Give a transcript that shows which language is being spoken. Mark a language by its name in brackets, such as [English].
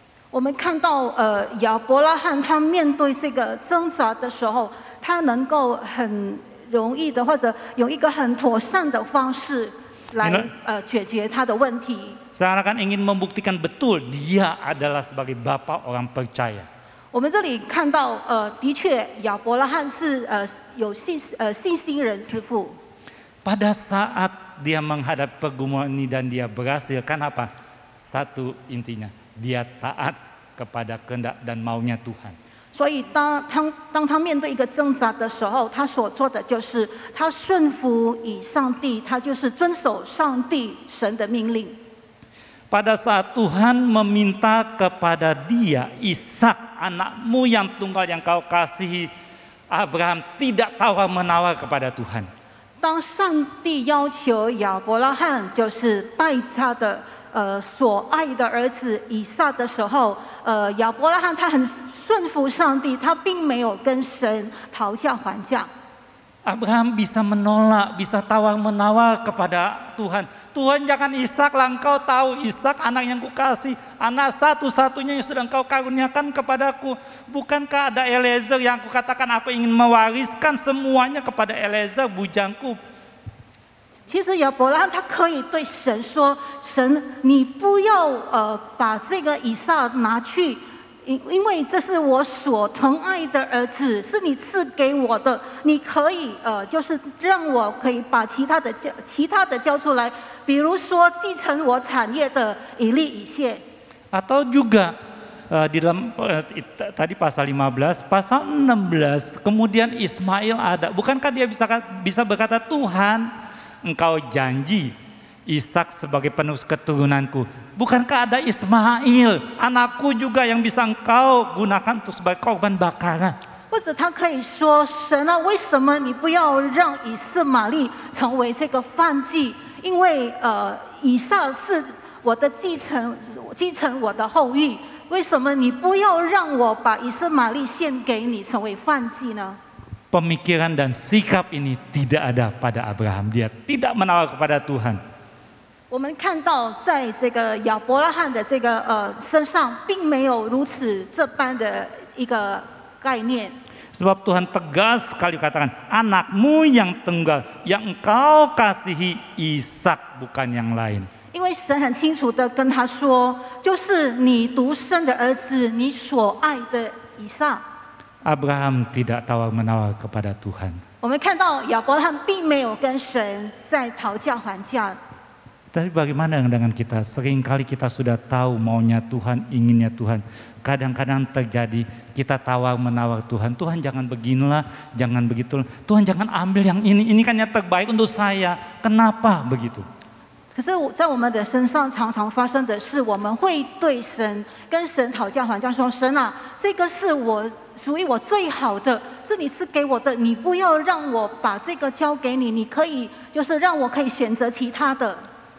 [Chinese] 我们看到亚伯拉罕他面对这个挣扎的时候，他能够很容易的或者有一个很妥善的方式来解决他的问题。 [Indonesian] Seakan ingin membuktikan betul dia adalah sebagai bapa orang percaya. [Chinese] 我们这里看到的确亚伯拉罕是有信心人之父。 [Indonesian] Pada saat dia menghadapi pergumulan ini dan dia berhasil, kan apa? Satu intinya, dia taat kepada kehendak dan maunya Tuhan. [Chinese] 所以当他面对一个挣扎的时候，他所做的就是他顺服以上帝，他就是遵守上帝神的命令。 [Indonesian] Pada saat Tuhan meminta kepada dia, Ishak anakmu yang tunggal yang kau kasihi, Abraham tidak tawar-menawar kepada Tuhan. [Chinese] 当上帝要求亚伯拉罕就是带他的所爱的儿子以撒的时候，亚伯拉罕他很顺服上帝，他并没有跟神讨价还价。 [Indonesian] Abraham bisa menolak, bisa tawar-menawar kepada Tuhan. Tuhan, jangan Ishak lah, engkau tahu Ishak anak yang kukasih, anak satu-satunya yang sudah engkau karuniakan kepadaku. Bukankah ada Eliezer yang aku katakan aku ingin mewariskan semuanya kepada Eliezer bujangku. [Chinese] 其实亚伯拉罕他可以对神说：“神，你不要把这个以撒拿去，因为这是我所疼爱的儿子，是你赐给我的，你可以就是让我可以把其他的交出来，比如说继承我产业的以利以谢。 [Indonesian] Atau juga di dalam tadi pasal 15, pasal 16, kemudian Ismail ada. Bukankah dia bisa berkata, Tuhan, Engkau janji Ishak sebagai penerus keturunanku. Bukankah ada Ismail, anakku juga yang bisa Engkau gunakan untuk sebagai korban bakaran? [Chinese] 或者他可以说，神啊，为什么你不要让以斯玛利成为这个燔祭？因为以撒是我的继承我的后裔。为什么你不要让我把以斯玛利献给你成为燔祭呢？ [Indonesian] Pemikiran dan sikap ini tidak ada pada Abraham. Dia tidak menawar kepada Tuhan. [Chinese] 我们看到，在这个亚伯拉罕的这个身上，并没有如此这般的一个概念。 [Indonesian] Sebab Tuhan tegas sekali katakan, anakmu yang tunggal, yang engkau kasihi Ishak, bukan yang lain. [Chinese] 因为神很清楚的跟他说，就是你独生的儿子，你所爱的以撒。 [Indonesian] Abraham tidak tawar menawar kepada Tuhan. [Chinese] 我们看到亚伯拉罕并没有跟神在讨价还价。 [Indonesian] Tapi bagaimana dengan kita? Seringkali kita sudah tahu maunya Tuhan, inginnya Tuhan. Kadang-kadang terjadi kita tawar menawar Tuhan. Tuhan jangan beginilah, jangan begitu. Tuhan jangan ambil yang ini kan yang terbaik untuk saya. Kenapa begitu? [Chinese] 可是在我们的身上常常发生的是，我们会对神跟神讨价还价，说：“神啊，这个是我属于我最好的，是你赐给我的，你不要让我把这个交给你，你可以就是让我可以选择其他的。”